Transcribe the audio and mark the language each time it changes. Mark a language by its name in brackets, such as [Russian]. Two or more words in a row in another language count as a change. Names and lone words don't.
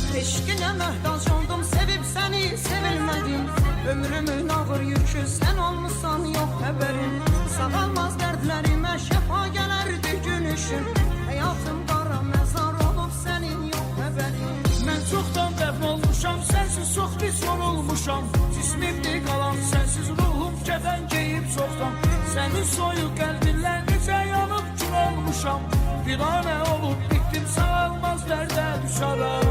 [Turkish] Eşkine möhtaç oldum, sevip seni sevilmedim. Ömrümün ağır yükü sen olmuşsan yok haberin. Sağalmaz dertlerime şefa gelerdi gün ışın. Hayatım qara mezar olup senin yok haberin. [Azerbaijani] Mən çoxdan dəfn olmuşam, sənsiz çox pis yorulmuşam. Cismimdir qalan, sənsiz ruhum kəfən geyib çoxdan. Sənin soyuq qəlbinlə necə yanıb kül olmuşam. Birane olup bittim, sağalmaz dərdə düşarım.